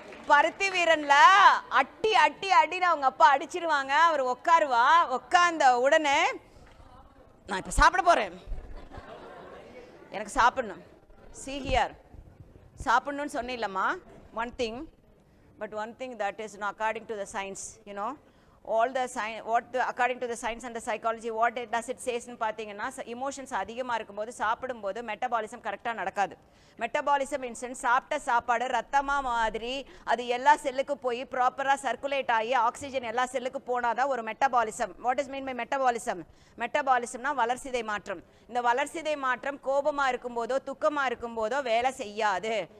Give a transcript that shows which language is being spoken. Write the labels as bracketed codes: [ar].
[ta] பருத்தி வீரன்ல அட்டி அட்டி அடின்னு அவங்க அப்பா அடிச்சிருவாங்க. அவர் உட்காருவா. உட்கார்ந்த உடனே நான் இப்ப சாப்பிட போறேன், எனக்கு சாப்பிடணும். [en] see here, [ta] சாப்பிடணும்னு சொன்னீங்களம்மா. [en] one thing, but one thing that is not according to the science, you know, all the science, according to the science and the psychology, what does it says ன்னு [ta] பார்த்தீங்கன்னா, இமோஷன்ஸ் அதிகமாக இருக்கும்போது சாப்பிடும்போது metabolism கரெக்டாக நடக்காது. Metabolism incense சாப்பிட்ட சாப்பாடு ரத்தமாக மாதிரி அது எல்லா செல்லுக்கும் போய் ப்ராப்பராக சர்க்குலேட் ஆகி ஆக்சிஜன் எல்லா செல்லுக்கு போனாதான் ஒரு metabolism. [en] What is mean by metabolism? [ta] மெட்டபாலிசம்னா வளர்சிதை மாற்றம். இந்த வளர்சிதை மாற்றம் கோபமாக இருக்கும்போதோ துக்கமாக இருக்கும்போதோ வேலை செய்யாது.